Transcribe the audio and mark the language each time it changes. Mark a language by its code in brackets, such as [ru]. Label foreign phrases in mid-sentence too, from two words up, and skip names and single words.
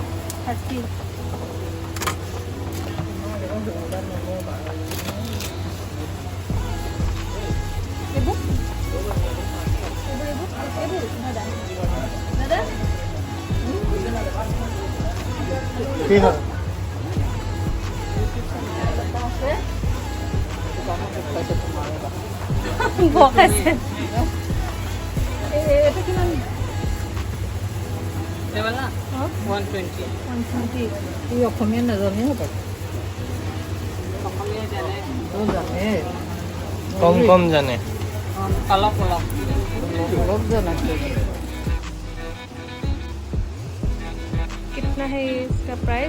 [as] 30 এইবোৰ দাদা কি হয় বকাইছে এটা কিমান [hi] ये वाला 120 120 [as] এই অসমীয়া নাজানে হ'ব অসমীয়া জানে জানে কম কম জানে অলপ অলপ অলপ জানে [hi] कितना है इसका प्राइस